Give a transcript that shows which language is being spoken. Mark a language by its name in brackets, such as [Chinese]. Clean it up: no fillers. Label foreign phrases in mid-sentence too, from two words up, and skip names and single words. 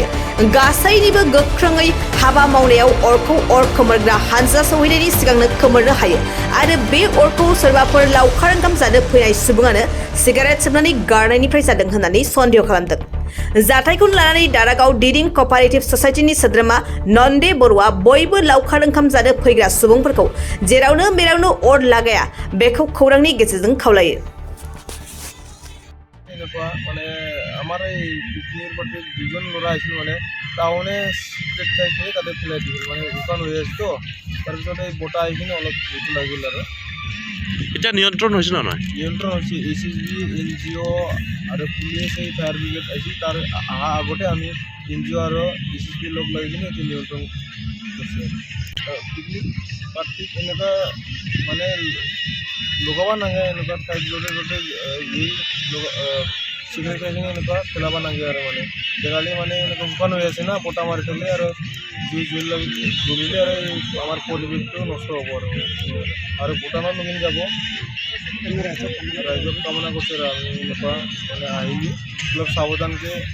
[Bodo] गासैनिबो गोख्रोङै हाबा मावनायाव अरखौ अर खोमोरग्रा हानजा सौहैनायनि सिगांनो खोमोरनो हायो आरो बे अरखौ सोरबाफोर लावखार ओंखाम जानो फैनाय सुबुङानो सिगारेट सोबनानै गारनायनिफ्राय जादों होननानै सन्देह खालामदों। जाथायखौ लानानै दारागाव डिरिं कपारेटिभ ससाइटिनि सोद्रोमा नन्दे बरुवा बयबो लावखार ओंखाम जानो फैग्रा सुबुंफोरखौ जेरावनो मेरावनो अर लागाया बेखौ खौरांनि गेजेरजों खावलायो। [Bangla] মানে আমার এই পিকনিকের পার্টির দুজন লোরা আসছিল মানে টাউনে সিগারেট খাইখিনি তাদের ফেলাই দিল মানে দোকান হয়ে আছে তো [Assamese] তাৰপিছত এই বটা আহিখিনি অলপ জুইটো লাগিল আৰু এটা নিয়ন্ত্ৰণ হৈছে না নহয়? নিয়ন্ত্ৰণ হৈছে ACSB NGO আৰু পুলিচ এই ফায়াৰ ব্ৰিগেড আহিছিল তাৰ অহা আগতে আমি NGO আৰু ACSB লগ লাগি কিনে এইটো নিয়ন্ত্ৰণ কৰিছে। পিকনিক পাৰ্টিত এনেকুৱা মানে লগাব নাগে এনেকুৱা ঠাইত য'তে য'তে জুই চিগাৰেট খাইখিনি এনেকুৱা পেলাব নাগে আৰু মানে জেগালি মানে এনেকুৱা শুকান হৈ আছে না পটা মাৰি থ'লে আৰু জুই জ্বলিলে আৰু আমাৰ পৰিৱেশটো নষ্ট হ'ব আৰু ভূটানত নমিন যাব ৰাইজক কামনা কৰিছে আৰু আমি এনেকুৱা মানে আহিলি অলপ সাৱধানকৈ